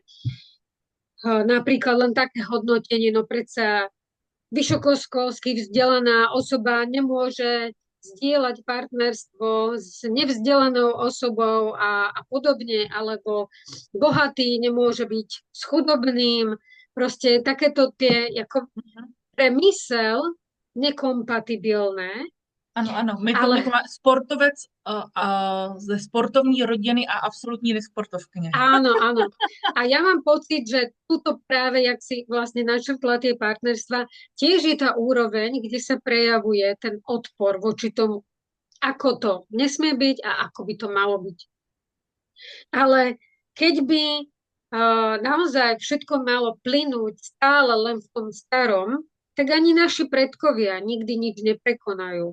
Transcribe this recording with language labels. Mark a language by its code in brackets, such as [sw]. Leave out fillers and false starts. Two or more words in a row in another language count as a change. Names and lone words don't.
[sk] Napríklad len také hodnotenie, no predsa vysokoškolsky vzdelaná osoba nemôže zdieľať partnerstvo s nevzdelanou osobou a podobne, alebo bohatý nemôže byť s chudobným. Proste takéto tie ako pre mysel nekompatibilné, [cs] Ano, ano. My ale to má sportovec ze sportovní rodiny a absolutní nesportovkyně. [sk] áno, áno. A ja mám pocit, že tuto práve, jak si vlastne načrtla tie partnerstva, tiež je tá úroveň, kde sa prejavuje ten odpor voči tomu, ako to nesmie byť a ako by to malo byť. Ale keď by naozaj všetko malo plynúť stále len v tom starom, tak ani naši predkovia nikdy nič neprekonajú.